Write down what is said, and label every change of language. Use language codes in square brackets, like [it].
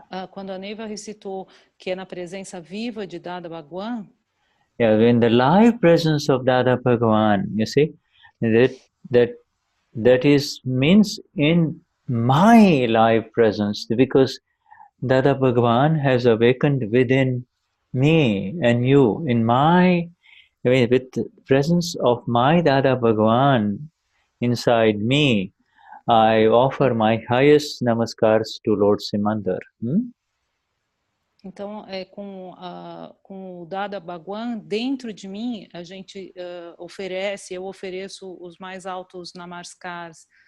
[pt] Quando a Neva recitou que é na presença viva de Dada Bhagwan, [en] in the live presence of Dada Bhagwan, you see, that is means in my live presence, because Dada Bhagwan has awakened within me and you, with the presence of my Dada Bhagwan inside me, I offer my highest namaskars to Lord Simandar. [pt] Então, com o Dada Bhagwan dentro de mim, a gente eu ofereço os mais altos namaskars.